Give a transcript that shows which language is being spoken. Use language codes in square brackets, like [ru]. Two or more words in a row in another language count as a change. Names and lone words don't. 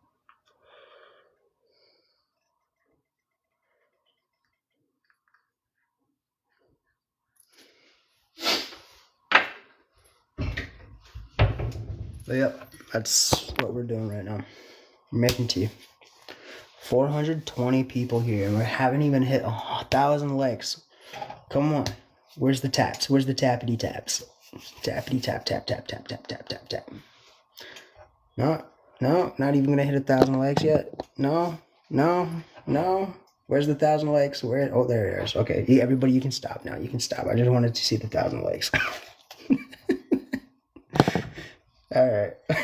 [en] But yeah, that's what we're doing right now. We're making tea. 420 people here, and we haven't even hit 1,000 likes. Come on. Where's the taps? Where's the tappity taps? Tappity tap, tap, tap, tap, tap, tap, tap, tap. No, not even gonna hit 1,000 likes yet. No. Where's the 1,000 likes? Where? Oh, there it is. Okay, everybody, you can stop now. You can stop. I just wanted to see the 1,000 likes. All right.